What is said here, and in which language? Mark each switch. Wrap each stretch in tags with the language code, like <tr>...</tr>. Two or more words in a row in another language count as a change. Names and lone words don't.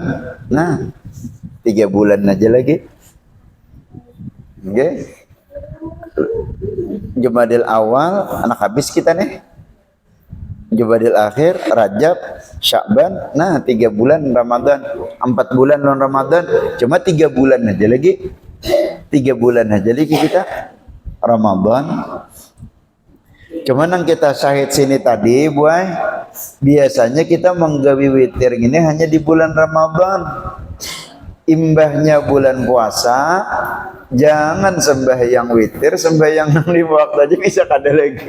<bjn>Nah, 3 bulan aja lagi. Oke. Jumadil Awal anak habis kita nih. Jumadil Akhir, Rajab, Sya'ban.</bjn> <id>Nah, 3 bulan Ramadan, 4 bulan non Ramadan. Cuma 3 bulan aja lagi. 3 bulan aja lagi kita Ramadan.</id> <bjn>Cuma nang kita syahid sini tadi, buai, biasanya kita menggawi witir ini hanya di bulan Ramadan. Imbahnya bulan puasa, jangan sembahyang witir, sembahyang 5 waktu aja bisa kada lagi.</bjn>